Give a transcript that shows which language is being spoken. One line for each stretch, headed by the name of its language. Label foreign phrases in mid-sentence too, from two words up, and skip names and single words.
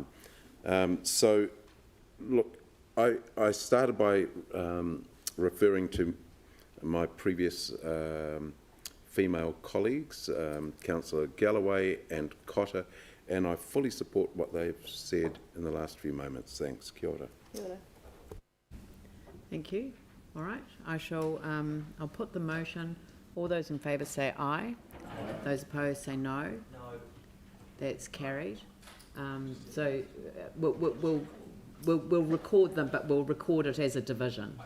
English: So, look, I started by referring to my previous female colleagues, Councillor Galloway and Cotter, and I fully support what they've said in the last few moments. Thanks.
Māori: Kia ora. Kia ora.
English: Thank you. All right. I shall. I'll put the motion. All those in favour say aye. Those opposed say no. No. That's carried. So we'll record them, but we'll record it as a division.